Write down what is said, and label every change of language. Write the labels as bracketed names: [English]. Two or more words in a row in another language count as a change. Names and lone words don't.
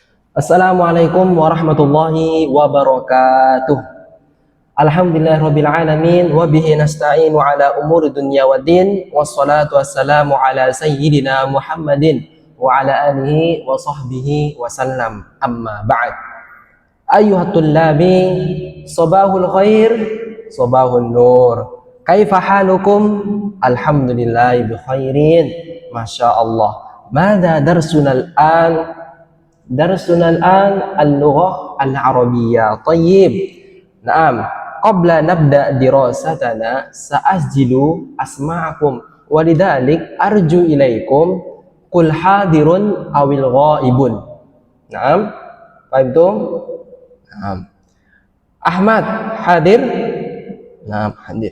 [Arabic] السلام عليكم ورحمة الله وبركاته. الحمد لله رب العالمين وبه نستعين على أمور الدنيا والدين والصلاة والسلام على سيدنا محمد وعلى آله وصحبه وسلم. أما بعد. أيها الطلاب، صباح الخير، صباح النور. كيف حالكم? الحمد لله بخير. ما شاء الله. ماذا درسنا الآن? درسنا الآن اللغة العربية. طيب. Naam. قبل نبدأ دراستنا سأسجل أسماءكم ولذلك أرجو إليكم قل حاضر أو الغائب. [Indonesian] Naam. Paham itu? Naam. [Arabic] أحمد حاضر؟ نعم، حاضر.